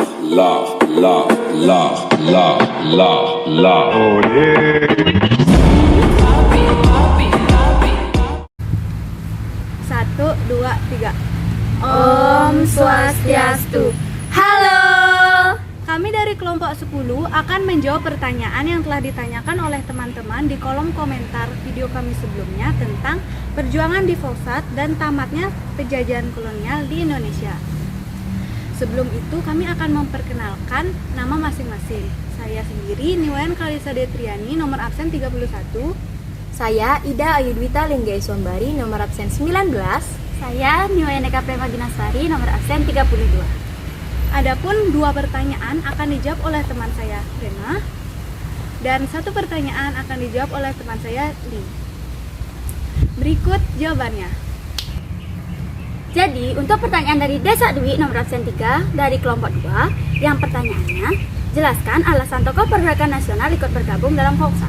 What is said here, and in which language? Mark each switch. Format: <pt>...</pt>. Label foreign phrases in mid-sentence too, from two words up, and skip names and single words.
<en>Oh yeah.</en> <id>Satu, dua, tiga.</id> <ban>Om Swastiastu.</ban> <id>Halo. Kami dari kelompok 10 akan menjawab pertanyaan yang telah ditanyakan oleh teman-teman di kolom komentar video kami sebelumnya tentang perjuangan di Volsat dan tamatnya penjajahan kolonial di Indonesia. Sebelum itu kami akan memperkenalkan nama masing-masing. Saya sendiri Niwayan Kalisa Detriani, nomor absen 31. Saya Ida Ayudwita Lingga Iswambari, nomor absen 19. Saya Niwayan Eka Prema Ginasari, nomor absen 32. Adapun 2 pertanyaan akan dijawab oleh teman saya Rena, dan 1 pertanyaan akan dijawab oleh teman saya Li. Berikut jawabannya. Jadi, untuk pertanyaan dari Desa Dwi nomor absen 3 dari kelompok 2, yang pertanyaannya, jelaskan alasan tokoh pergerakan nasional ikut bergabung dalam Volksat.</id>